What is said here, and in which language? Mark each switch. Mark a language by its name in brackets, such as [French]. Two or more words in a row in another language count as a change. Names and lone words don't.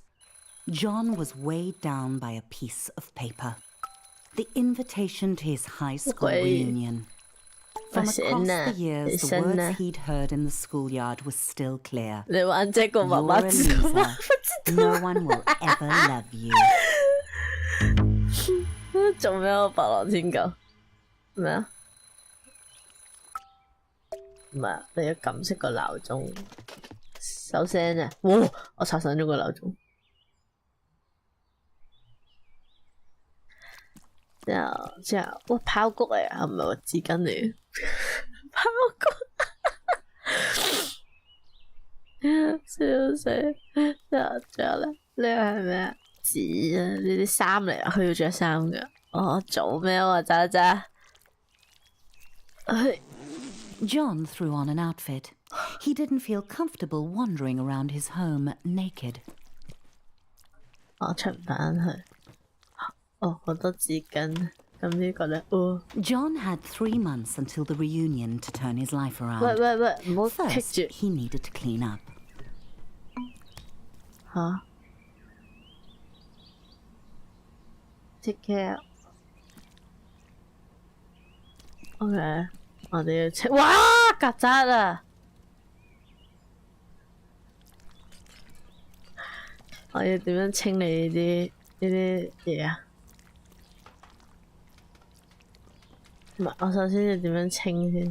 [English] John was weighed down by a piece of paper. The invitation to his high school reunion. From across the years, the words he'd heard in the schoolyard were still clear. You're a loser. No one will ever love you. [Cantonese] 做咩啊？白狼天狗咩啊？唔係，你要撳熄個鬧鐘，收聲啊！哇！我刷新咗個鬧鐘。之後，哇！爆谷嚟啊，唔係喎，紙巾嚟。爆谷，笑死！之後咧，呢個係咩啊？紙啊，呢啲衫嚟啊，佢要着衫㗎。我做咩啊，渣渣 [English] ？John threw on an outfit. He didn't feel comfortable wandering around his home naked. [Cantonese] 我出唔返去。哦，好多紙巾。咁呢個咧 [English] ，John had 3 months until the reunion to turn his life around. [Cantonese] 喂，唔好棘 [English] First, [Cantonese] 住。 [English] he needed to clean up. 吓 ？Take care. [Cantonese] OK， 我哋要清。哇！曱甴啊！我要點樣清理呢啲嘢啊？唔係，我首先要點樣清先？